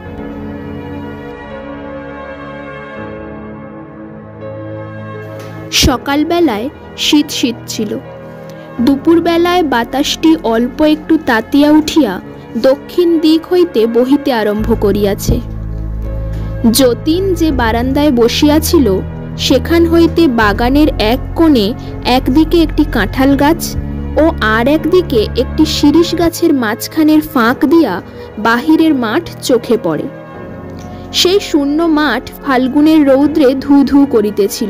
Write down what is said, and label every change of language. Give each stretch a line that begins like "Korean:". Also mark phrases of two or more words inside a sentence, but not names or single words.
Bangla: সকাল বেলায় শীত শীত ছিলো। দুপুর বেলায় বাতাসটি অল্প একটু তাতিয়া উঠিয়া দক্ষিণ দিক হইতে বহিতে আরম্ভ করিয়াছে। যতীন যে বারান্দায় বসিয়াছিল সেখান হইতে বাগানের এক কোণে একদিকে একটি কাঁঠাল গাছ ও আর একদিকে একটি শিরীষ গাছের মাঝখানের ফাঁক দিয়া বাহিরের মাঠ চোখে পড়ে। সেই শূন্য মাঠ ফাল্গুনের রৌদ্রে ধু ধু করিতেছিল।